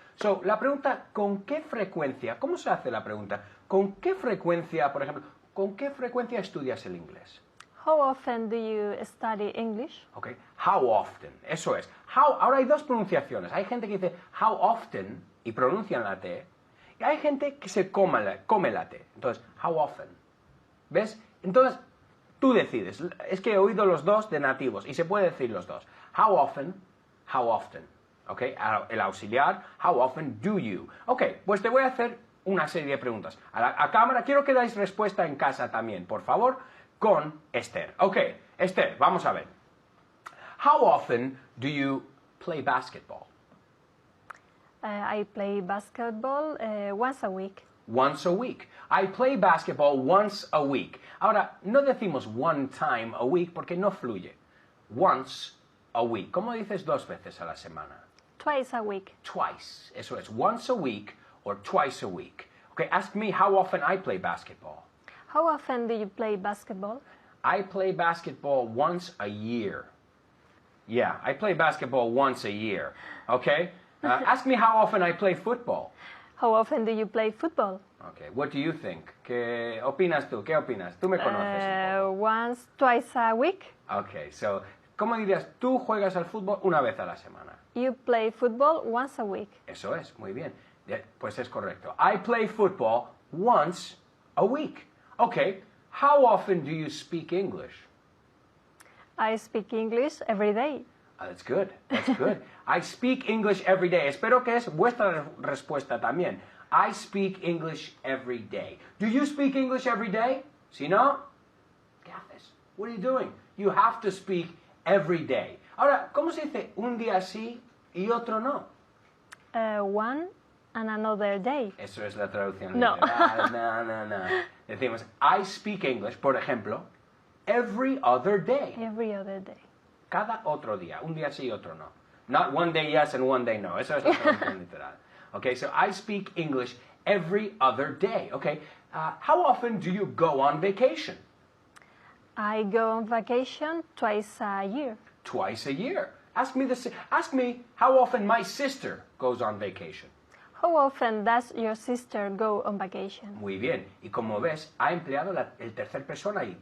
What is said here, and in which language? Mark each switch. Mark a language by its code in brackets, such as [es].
[es] So, la pregunta, ¿con qué frecuencia? ¿Cómo se hace la pregunta? ¿Con qué frecuencia, por ejemplo, con qué frecuencia estudias el inglés? [en] How often do you study English? Okay. How often. [es] Eso es. [en] How, [es] ahora hay 2 pronunciaciones. Hay gente que dice [en] how often [es] y pronuncian la T. Y hay gente que se come la T. Entonces, how often. ¿Ves? Entonces, tú decides. Es que he oído los 2 de nativos y se puede decir los 2. [en] How often, how often. ¿Ok? [es] El auxiliar, [en] how often do you. [es] Ok, pues te voy a hacer una serie de preguntas. A cámara, quiero que dais respuesta en casa también, por favor, con Esther. Ok, Esther, vamos a ver. [en] How often do you play basketball? I play basketball once a week. once a week. I play basketball once a week. [es] Ahora, no decimos [en] one time a week [es] porque no fluye. [en] Once a week. [es] ¿Cómo dices 2 veces a la semana? [en] Twice a week. Twice. [es] Eso es, [en] once a week or twice a week. Okay, ask me how often I play basketball. How often do you play basketball? I play basketball once a year. Yeah, I play basketball once a year. Okay? Ask me how often I play football. How often do you play football? Okay, what do you think? [es] ¿Qué opinas tú? ¿Qué opinas? Tú me conoces un poco. [en] Once, twice a week. Okay, so, [es] ¿cómo dirías? Tú juegas al fútbol una vez a la semana. [en] You play football once a week. [es] Eso es, muy bien. Pues es correcto. [en] I play football once a week. Okay, how often do you speak English? I speak English every day. That's good, that's good. I speak English every day. [es] Espero que es vuestra respuesta también. [en] I speak English every day. Do you speak English every day? [es] Si no, ¿qué haces? [en] What are you doing? You have to speak every day. [es] Ahora, ¿cómo se dice un día sí y otro no? [en] One and another day. [es] Eso es la traducción No. literal. No. Decimos, [en] I speak English, [es] por ejemplo, [en] every other day. Every other day. [es] Cada otro día. Un día sí y otro no. [en] Not one day yes and one day no. [es] Eso es la traducción literal. [en] Okay, so I speak English every other day. Okay, how often do you go on vacation? I go on vacation twice a year. Twice a year. Ask me how often my sister goes on vacation. How often does your sister go on vacation? [es] Muy bien. Y como ves, ha empleado el tercer persona ahí.